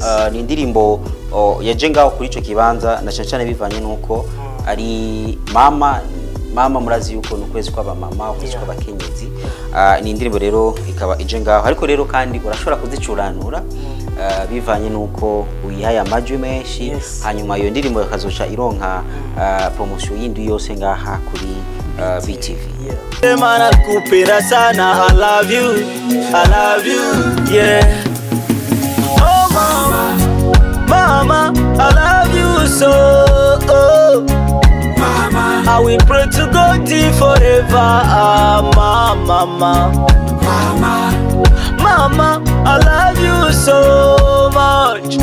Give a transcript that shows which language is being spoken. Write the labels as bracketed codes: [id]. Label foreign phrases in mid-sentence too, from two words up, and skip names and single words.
[rn] Ni indirimbo yaje ngaho kuri ico kibanza na cyane bivanye nuko ari mama murazi yuko nukwezi kwa mama ukwezi kwa bakenyezi. Ni indirimbo rero ikaba ije ngaho ariko rero kandi urashobora kuzicuranura bivanye nuko uyihaye amajwi menshi. Yes. Hanyuma iyo ndirimbo yakazoca ironka promotion yindi yose ngaha kuri BTV. Yeah. [sw] Mana kupenda sana, [en] I love you, yeah. Oh mama, I love you so. Mama, I will pray to God forever. Mama, I love you so much.